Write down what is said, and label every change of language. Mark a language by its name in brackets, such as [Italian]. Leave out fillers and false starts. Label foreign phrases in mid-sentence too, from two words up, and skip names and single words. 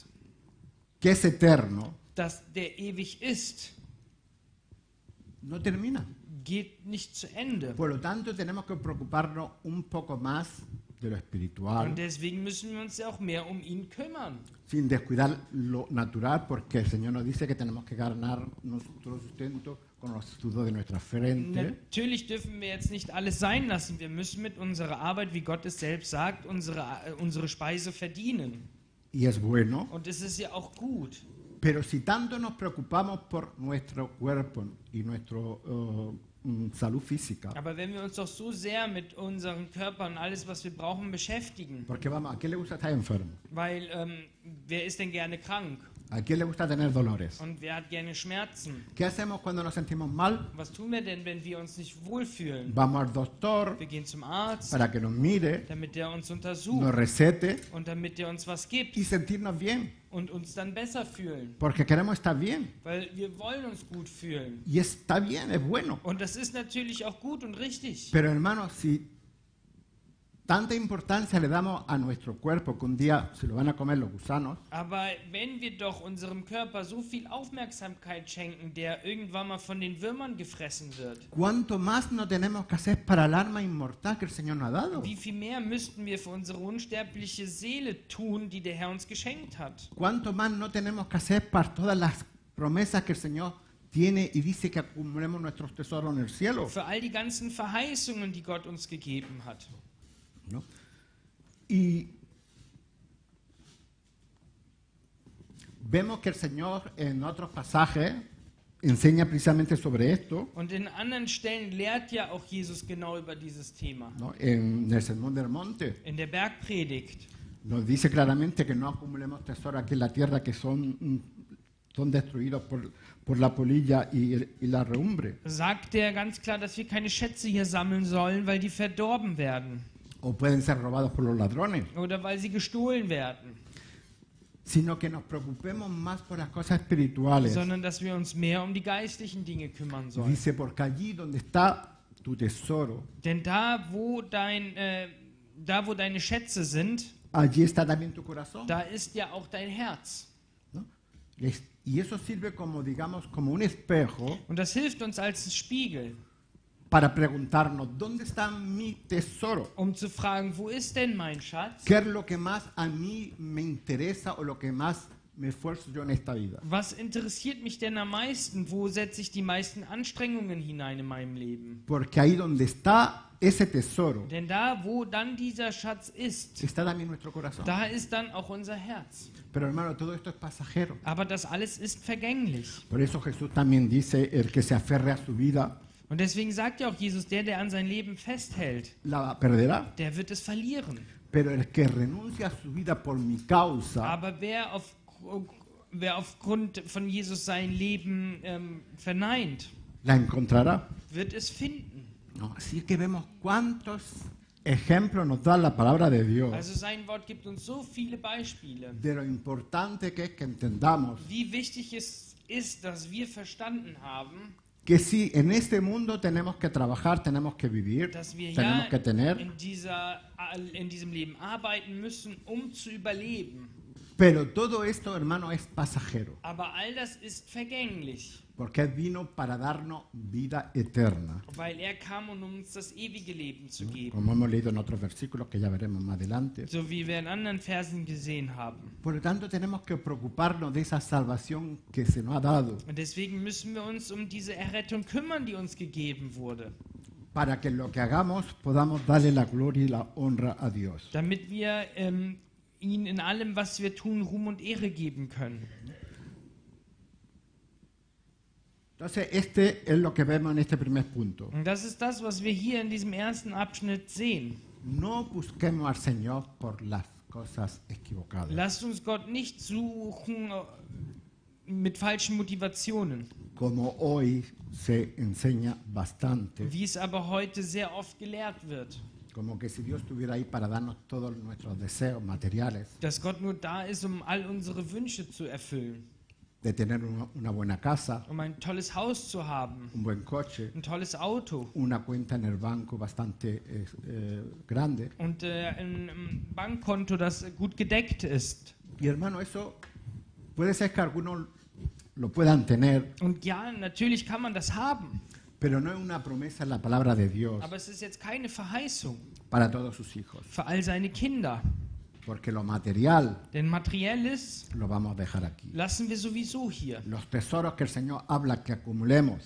[Spanish] que es eterno, [German] der ewig ist, [Spanish] no termina. [German] geht nicht zu Ende. [Spanish] Por lo tanto, tenemos que preocuparnos un poco más de lo espiritual, [German] Und deswegen müssen wir uns ja auch mehr um ihn kümmern. [Spanish] sin descuidar lo natural, porque el Señor nos dice que tenemos que ganar nuestro sustento con los sudor de nuestra frente. [German] Natürlich dürfen wir jetzt nicht alles sein lassen. Wir müssen mit unserer Arbeit, wie Gott es selbst sagt, unsere Speise verdienen. [Spanish] Y es bueno, [German] Und es ist ja auch gut. [Spanish] pero si tanto nos preocupamos por nuestro cuerpo y nuestra salud física, [German] Aber wenn wir uns doch so sehr mit unseren Körpern und alles, was wir brauchen, beschäftigen, [Spanish] porque vamos, ¿a quién le gusta estar enfermo? [German] weil wer ist denn gerne krank? [Spanish] ¿A quién le gusta tener dolores? [German] Und wer hat gerne Schmerzen? [Spanish] ¿Qué hacemos cuando nos sentimos mal? [German] Was tun wir denn, wenn wir uns nicht wohlfühlen? [Spanish] Vamos al doctor [German] Wir gehen zum Arzt, [Spanish] para que nos mire, [German] damit der uns [Spanish] nos [German] untersucht [Spanish] recete [German] und damit der uns was gibt [Spanish] y sentirnos bien, [German] und uns dann besser fühlen. [Spanish] porque queremos estar bien. [German] Weil wir wollen uns gut fühlen. [Spanish] Y está bien, es bueno. [German] Und das ist natürlich auch gut und richtig. [Spanish] Pero hermanos, si tanta importancia le damos a nuestro cuerpo que un día se lo van a comer los gusanos, [German] Aber wenn wir doch unserem Körper so viel Aufmerksamkeit schenken, der irgendwann mal von den Würmern gefressen wird, [Spanish] ¿cuánto más no tenemos que hacer para el alma inmortal que el Señor nos ha dado? [German] wie viel mehr müssten wir für unsere unsterbliche Seele tun, die der Herr uns geschenkt hat? [Spanish] ¿Cuánto más no tenemos que hacer para todas las promesas que el Señor tiene y dice que acumulemos nuestros tesoros en el cielo? [German] Für all die ganzen Verheißungen, die Gott uns gegeben hat. [Spanish] ¿No? Y vemos que el Señor en otros pasajes enseña precisamente sobre esto, [German] Und in anderen Stellen lehrt ja auch Jesus genau über dieses Thema. [Spanish] ¿no? En el Sermón del Monte [German] In der Bergpredigt. [Spanish] nos dice claramente que no acumulemos tesoros aquí en la tierra que son destruidos por la polilla y la herrumbre, [German] Sagt er ganz klar, dass wir keine Schätze hier sammeln sollen, weil die verdorben werden [Spanish] o pueden ser robados por los ladrones, [German] oder weil sie gestohlen werden, [Spanish] sino que nos preocupemos más por las cosas espirituales. [German] sondern dass wir uns mehr um die geistlichen Dinge kümmern sollen. [Spanish] Dice, porque allí donde está tu tesoro, [German] Denn da, wo deine Schätze sind, [Spanish] allí está también tu corazón. [German] da ist ja auch dein Herz. [Spanish] ¿No? Y eso sirve como, digamos, como un espejo [German] Und das hilft uns als Spiegel, [Spanish] para preguntarnos, ¿dónde está mi tesoro? [German] um zu fragen, wo ist denn mein Schatz? [Spanish] ¿Qué es lo que más a mí me interesa o lo que más me esfuerzo yo en esta vida? [German] Was interessiert mich denn am meisten? Wo setze ich die meisten Anstrengungen hinein in meinem Leben? [Spanish] Porque ahí donde está ese tesoro, [German] Denn da, wo dann dieser Schatz ist, [Spanish] está también nuestro corazón. [German] da ist dann auch unser Herz. [Spanish] Pero hermano, todo esto es pasajero. [German] Aber das alles ist vergänglich. [Spanish] Por eso Jesús también dice, el que se aferre a su vida, [German] Und deswegen sagt ja auch Jesus, der an sein Leben festhält, [Spanish] la perderá. [German] der wird es verlieren. [Spanish] Pero el que renuncia a su vida por mi causa, [German] Aber wer aufgrund von Jesus sein Leben verneint, [Spanish] la encontrará. [German] wird es finden. [Spanish] ¿No? Así que vemos cuántos ejemplos nos da la palabra de Dios [German] Also sein Wort gibt uns so viele Beispiele, [Spanish] de lo importante que es que entendamos [German] wie wichtig es ist, dass wir verstanden haben, [Spanish] que si en este mundo tenemos que trabajar, tenemos que vivir, [German] dass wir [Spanish] tenemos [German] ja [Spanish] que tener, [German] in diesem Leben arbeiten müssen, um zu überleben. [Spanish] pero todo esto, hermano, es pasajero, [German] Aber all das ist vergänglich, [Spanish] porque Él vino para darnos vida eterna, [German] weil er kam, um uns das ewige Leben zu geben. [Spanish] como hemos leído en otros versículos que ya veremos más adelante. [German] So wie wir in anderen Versen gesehen haben. [Spanish] Por lo tanto, tenemos que preocuparnos de esa salvación que se nos ha dado, [German] Und deswegen müssen wir uns um diese Errettung kümmern, die uns gegeben wurde. [Spanish] para que en lo que hagamos podamos darle la gloria y la honra a Dios. [German] Damit wir ihn in allem, was wir tun, Ruhm und Ehre geben können. [Spanish] Entonces, este es lo que vemos en este primer punto. [German] Und das ist das, was wir hier in diesem ersten Abschnitt sehen. [Spanish] No busquemos al Señor por las cosas equivocadas. [German] Lasst uns Gott nicht suchen mit falschen Motivationen, [Spanish] Como hoy se enseña bastante, [German] wie es aber heute sehr oft gelehrt wird. [Spanish] como que si Dios estuviera ahí para darnos todos nuestros deseos materiales, [German] dass Gott nur da ist, um all unsere Wünsche zu erfüllen, [Spanish] de tener una buena casa, [German] um ein tolles Haus zu haben, [Spanish] un buen coche, [German] ein tolles Auto [Spanish] una cuenta en el banco bastante grande. [German] und ein Bankkonto, das gut gedeckt ist. [Spanish] Y hermano, eso puede ser que algunos lo puedan tener, [German] Und ja, natürlich kann man das haben, [Spanish] pero no es una promesa en la palabra de Dios [German] aber es ist jetzt keine Verheißung [Spanish] para todos sus hijos, [German] für all seine Kinder. [Spanish] porque lo material [German] Denn Materielles [Spanish] lo vamos a dejar aquí. [German] lassen wir sowieso hier. [Spanish] Los tesoros que el Señor habla que acumulemos